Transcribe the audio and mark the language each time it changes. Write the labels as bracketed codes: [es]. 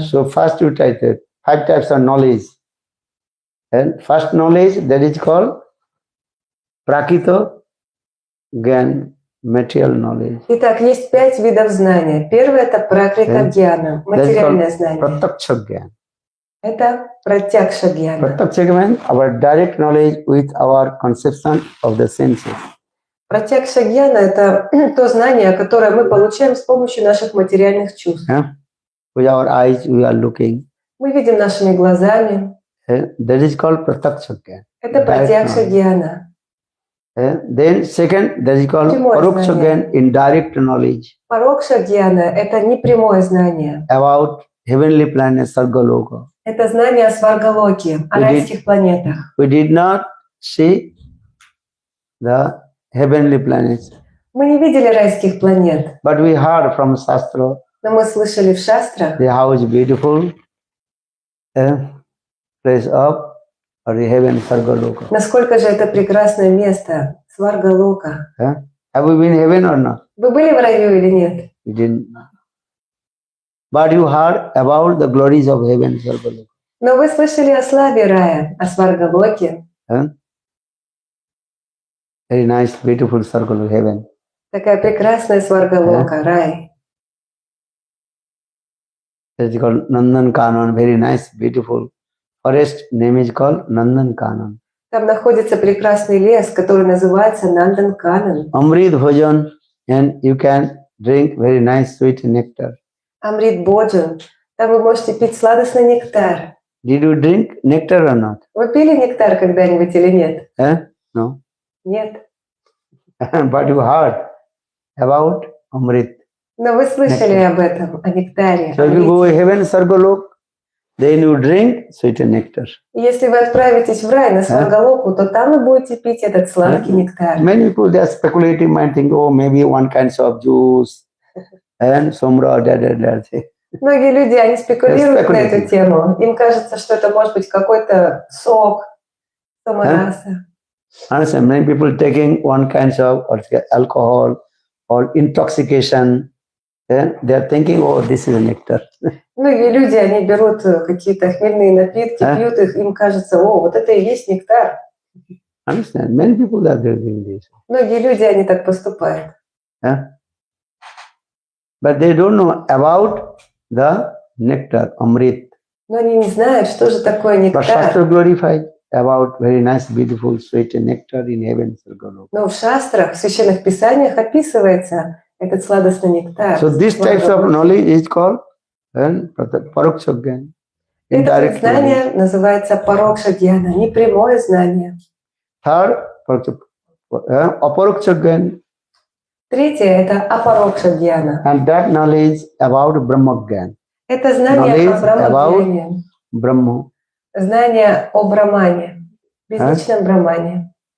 [en] So first you type it. 5 types of knowledge. And first knowledge, that is called Prakita Gyan, material knowledge. [ru] Итак, есть 5 видов знания. Первое – это пракрита гьяна, материальное знание. [en] Pratyaksha Gyan. [ru] Это пратьякша гьяна. [en] Pratyaksha Gyan, our direct knowledge with our conception of the senses. [ru] Пратьякша гьяна – это то знание, которое мы получаем с помощью наших материальных чувств. [en] With our eyes we are looking. [ru] Мы видим нашими глазами. [en] That is called Pratyaksha Gyan. [ru] Это пратьякша гьяна. [en] Then second, that is called Paroksha Gyan, indirect knowledge. [ru] Парокша гьяна – это непрямое знание. [en] About heavenly planets, Sargaloka. [ru] Это знание о Сваргалоке, о райских планетах. [en] We did not see the heavenly planets. [ru] Мы не видели райских планет. [en] But we heard from Shastra. [ru] Но мы слышали в шастрах. [en] How is beautiful place of the heaven, Sargaloka. [ru] Насколько же это прекрасное место, Сваргалока. [en] Have we been in heaven or not? [ru] Вы были в раю или нет? [en] We didn't. But you heard about the glories of heaven, Sargaloka. [ru] Но вы слышали о славе рая, о Сваргалоке. [en] Very nice, beautiful circle of heaven. [ru] Такая прекрасная Сваргалока, рай. [en] It's called Nandan Kanan, very nice, beautiful forest. Name is called Nandan Kanan. [ru] Там находится прекрасный лес, который называется Нандан Канан. [en] Amrit Bhojan, and you can drink very nice sweet nectar. [ru] Амрит Боджан. Там вы можете пить сладостный нектар. [en] Did you drink nectar or not? [ru] Вы пили нектар когда-нибудь или нет? [en] No. [ru] Нет. [en] But you heard about Amrit. [ru] Но вы слышали об этом, о нектаре. [en] So [ru] о [en] if you go [ru] мрите. [en] heaven, Sargalok, then you drink sweet nectar. [ru] Если вы отправитесь в рай на Сваргалоку, то там вы будете пить этот сладкий нектар. [en] Many people, they are speculating, might think, oh, maybe one kind of juice and somra, that. [ru] Многие люди, они спекулируют на эту [en] Speculative. [ru] тему. Им кажется, что это может быть какой-то сок самораса. [en] Understand? Many people taking one kind of alcohol or intoxication. They are thinking, oh, this is a nectar. [ru] Многие люди, они берут какие-то хмельные напитки, пьют их, им кажется, о, вот это и есть нектар. [en] Understand? Many people are doing this. [ru] Многие люди, они так поступают. [en] But they don't know about the nectar, Amrit. [ru] Но они не знают, что же такое [en] But [ru] нектар. [en] Shastra glorified about very nice, beautiful, sweet nectar in heaven. [ru] Но в шастрах, в священных писаниях описывается этот сладостный нектар. [en] So these types of knowledge is called Paroksha Gyan. [ru] Это [en] Indirect knowledge. [ru] знание называется парокша гьяна, непрямое знание. [en] Third, Aparoksha Gyan, [ru] Третье – это апарокша гьяна. [en] and that knowledge about Brahma Gyan. [ru] Это знание [en] Knowledge [ru] о Брахмагьяне, [en] Brahma. [ru] знание о Брамане, безличном Брамане.